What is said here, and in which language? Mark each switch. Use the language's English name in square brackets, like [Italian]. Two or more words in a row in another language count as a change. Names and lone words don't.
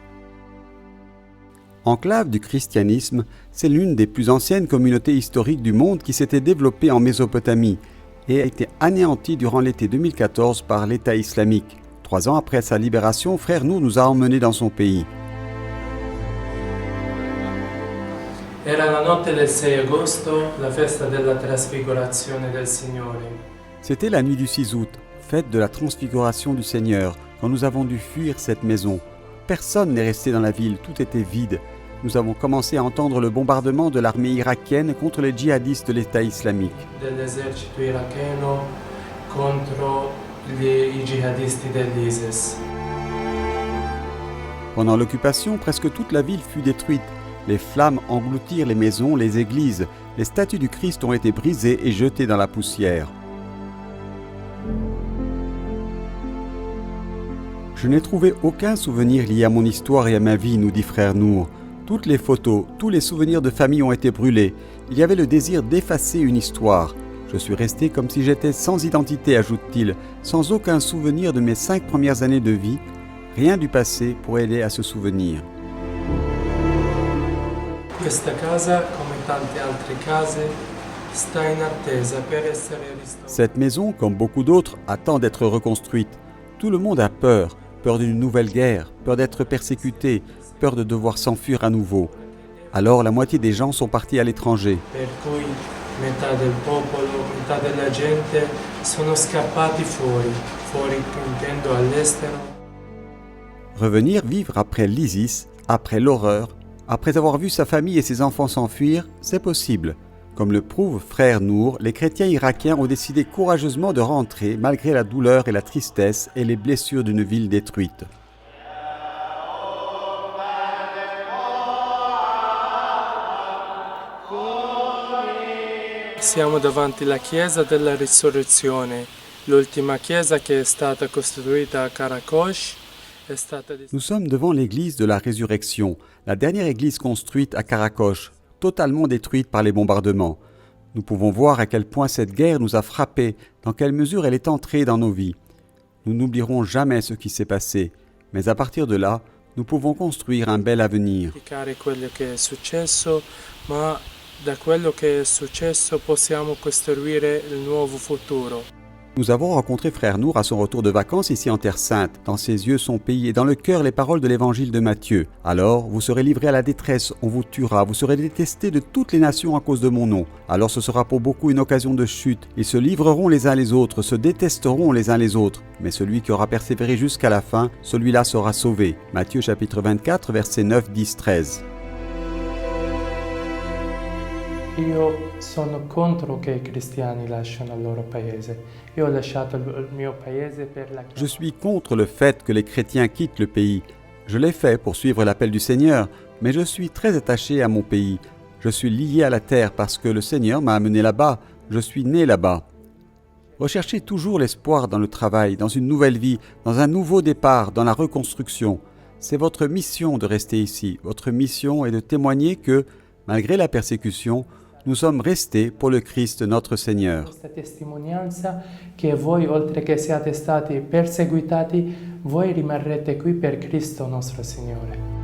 [French] Enclave du christianisme, c'est l'une des plus anciennes communautés historiques du monde qui s'était développée en Mésopotamie et a été anéantie durant l'été 2014 par l'État islamique. 3 ans après sa libération, Frère Nour nous a emmenés dans son pays. [Italian] Era la notte del 6 agosto, la festa della trasfigurazione del Signore. [French] C'était la nuit du 6 août, fête de la transfiguration du Seigneur, quand nous avons dû fuir cette maison. Personne n'est resté dans la ville, tout était vide. Nous avons commencé à entendre le bombardement de l'armée irakienne contre les djihadistes de l'État islamique. [Italian] Dell'esercito iracheno contro i jihadisti dell'ISIS. [French] Pendant l'occupation, presque toute la ville fut détruite. Les flammes engloutirent les maisons, les églises. Les statues du Christ ont été brisées et jetées dans la poussière. Je n'ai trouvé aucun souvenir lié à mon histoire et à ma vie, nous dit Frère Nour. Toutes les photos, tous les souvenirs de famille ont été brûlés. Il y avait le désir d'effacer une histoire. Je suis resté comme si j'étais sans identité, ajoute-t-il, sans aucun souvenir de mes 5 premières années de vie. Rien du passé pour aider à se souvenir. [Italian] Questa casa, come tante altre case, sta in attesa per essere ristorata. [French] Cette maison, comme beaucoup d'autres, attend d'être reconstruite. Tout le monde a peur. Peur d'une nouvelle guerre, peur d'être persécuté, peur de devoir s'enfuir à nouveau. Alors la moitié des gens sont partis à l'étranger. [Italian] Per cui metà del popolo, metà della gente sono scappati fuori intendo all'estero. [French] Revenir vivre après l'ISIS, après l'horreur, après avoir vu sa famille et ses enfants s'enfuir, c'est possible. Comme le prouve Frère Nour, les chrétiens irakiens ont décidé courageusement de rentrer malgré la douleur et la tristesse et les blessures d'une ville détruite. [Italian] Siamo davanti alla chiesa della risurrezione, l'ultima chiesa che è stata costruita a Karakosh. [French] Nous sommes devant l'église de la résurrection, la dernière église construite à Karakosh, totalement détruite par les bombardements. Nous pouvons voir à quel point cette guerre nous a frappés, dans quelle mesure elle est entrée dans nos vies. Nous n'oublierons jamais ce qui s'est passé, mais à partir de là, nous pouvons construire un bel avenir. [Italian] Quello che è successo, ma da quello che è successo possiamo costruire il nuovo futuro. [French] Nous avons rencontré Frère Nour à son retour de vacances ici en Terre Sainte. Dans ses yeux son pays et dans le cœur les paroles de l'évangile de Matthieu. Alors, vous serez livrés à la détresse, on vous tuera, vous serez détestés de toutes les nations à cause de mon nom. Alors ce sera pour beaucoup une occasion de chute. Ils se livreront les uns les autres, se détesteront les uns les autres. Mais celui qui aura persévéré jusqu'à la fin, celui-là sera sauvé. Matthieu chapitre 24, versets 9, 10, 13. [Italian] Io sono contro che i cristiani lasciano il loro paese. Io ho lasciato il mio paese per la [French] Je suis contre le fait que les chrétiens quittent le pays. Je l'ai fait pour suivre l'appel du Seigneur, mais je suis très attaché à mon pays. Je suis lié à la terre parce que le Seigneur m'a amené là-bas. Je suis né là-bas. Recherchez toujours l'espoir dans le travail, dans une nouvelle vie, dans un nouveau départ, dans la reconstruction. C'est votre mission de rester ici. Votre mission est de témoigner que, malgré la persécution, nous sommes restés pour le Christ notre Seigneur. [Italian] Questa testimonianza che voi, oltre che siate stati perseguitati, voi rimarrete qui per Cristo nostro Signore.